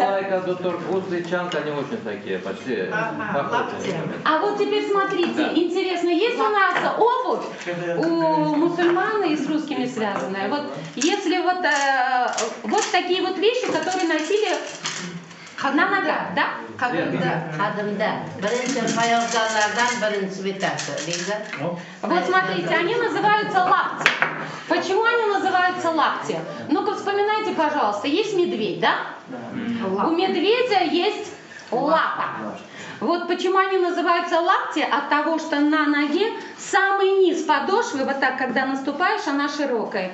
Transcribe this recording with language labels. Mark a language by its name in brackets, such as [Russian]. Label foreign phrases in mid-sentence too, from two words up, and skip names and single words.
[Russian] Балалайка, дутор, гусли, чанг, они очень такие, почти похожи. А вот теперь смотрите, интересно, есть у нас обувь у мусульман и с русскими связанная. Вот если вот такие вот вещи, которые носили на ногах, да? [Uzbek] Qadimda birinchi hayotlardan birinchi bitasi, deydi. [Russian] Вот смотрите, они называются лапти. Почему они называются лапти? Ну-ка вспоминайте, пожалуйста, есть медведь, да? У медведя есть лапа. Вот почему они называются лапти? От того, что на ноге самый низ подошвы, вот так, когда наступаешь, она широкая.